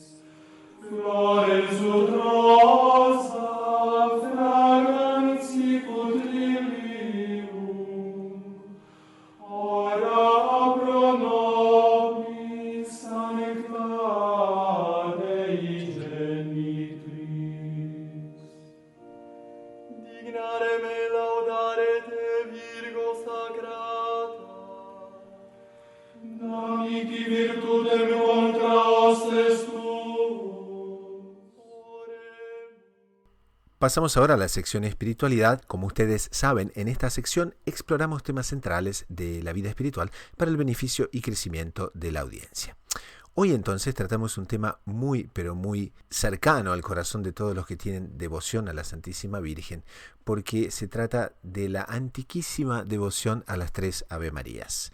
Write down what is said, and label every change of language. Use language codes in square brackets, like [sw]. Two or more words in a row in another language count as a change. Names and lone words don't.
[la] Flores ut rosa, fragans sicut lilium, ora pro nobis sancta Dei Genitrix. Dignare me laudare te, Virgo sacrata, da mihi virtutem contra hostes tuos. [es] Pasamos ahora a la sección espiritualidad. Como ustedes saben, en esta sección exploramos temas centrales de la vida espiritual para el beneficio y crecimiento de la audiencia. Hoy entonces tratamos un tema muy, pero muy cercano al corazón de todos los que tienen devoción a la Santísima Virgen, porque se trata de la antiquísima devoción a las tres Ave Marías.